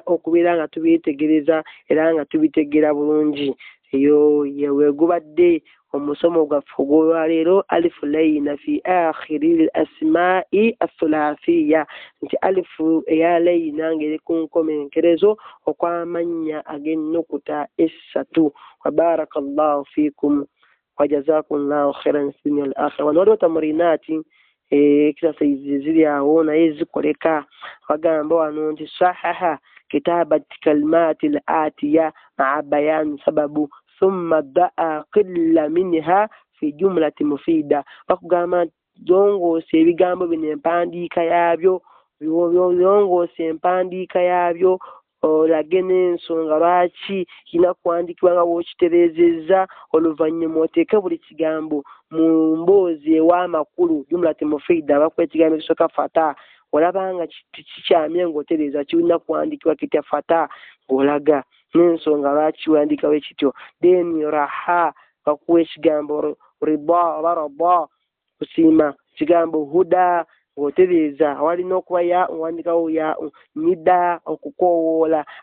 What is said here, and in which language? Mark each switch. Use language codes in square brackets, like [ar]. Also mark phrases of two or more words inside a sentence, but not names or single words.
[lg] okubeera nga tubyetegereza era nga tubitegera bulungi eyo yewegubadde omusomo gwaffe ogwolwaleero [ar] ألف لينة في آخر الأسماء الثلاثية [lg] nti alifu eya layina ng'eri ku nkomenkerezo okw'amannya ag'ennukuta essatu [ar] وبارك الله فيكم وجزاكم الله خيرا في الدنيا والآخرة [lg] wano waliwo tamurinaati exercise ziri awo naye zikoleka bagamba wano nti [ar] صحح كتابة الكلمات الآتية مع بيان السبب ثم ضع قل منها في جملة مفيدة [lg] bakugamba zongoose ebigambo bino empandiika yaabyo byongoose empandiika yaabyo olage n'ensonga lwaki kirina kuwandiikibwa nga bw'okitereezezza oluvannyuma oteeke buli kigambo mu mboozi ew'amakulu [ar] جملة مفيدة [lg] bakuba ekigambo ekisooka fata olaba nga kikyamye ng'otereeza kirina kuwandiikibwa kitya fata ng'olaga n'ensonga lwaki wandiikawo ekityo then raha bakuwa ekigambo rida oba rada kusiima kigambo huda ng'otereeza awalina okuba ya wandikawo ya nida okukoowoola